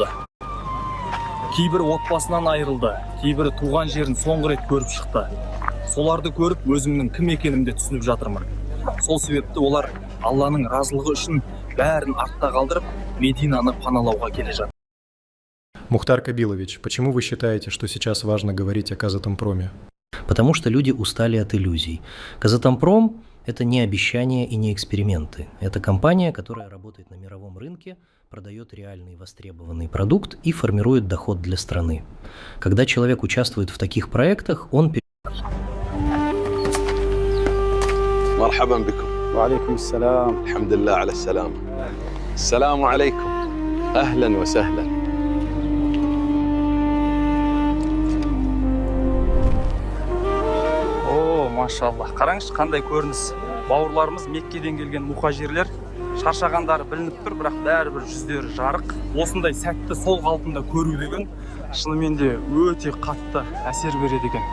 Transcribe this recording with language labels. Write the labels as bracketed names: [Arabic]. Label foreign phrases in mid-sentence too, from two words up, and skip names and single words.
[Kazakh] Кейбір отбасынан айырылды, кейбірі туған жерін соңғы рет көріп шықты. Соларды көріп өзімнің кім екенімді түсініп жатырмын. Сол себепті олар Алланың разылығы үшін бәрін артта қалдырып, Мединаны паналауға келе жатыр. [Russian] Мухтар Кабилович, почему вы считаете, что сейчас важно говорить о Казатомпроме? Потому что люди устали от иллюзий. Казатомпром – это не обещания и не эксперименты. Это компания, которая работает на мировом рынке, продает реальный востребованный продукт и формирует доход для страны. Когда человек участвует в таких проектах, он... [Arabic] مرحبا بكم. وعليكم السلام. الحمد لله على السلامة. السلام عليكم. أهلا وسهلا. [Kazakh] Машаллах, қараңызшы қандай көрініс. Бауырларымыз Меккеден келген мұхажирлер шаршағандары білініп тұр, бірақ бәрібір жүздері жарық. Осындай сәтті сол қалпында көру деген шынымен де өте қатты әсер береді екен.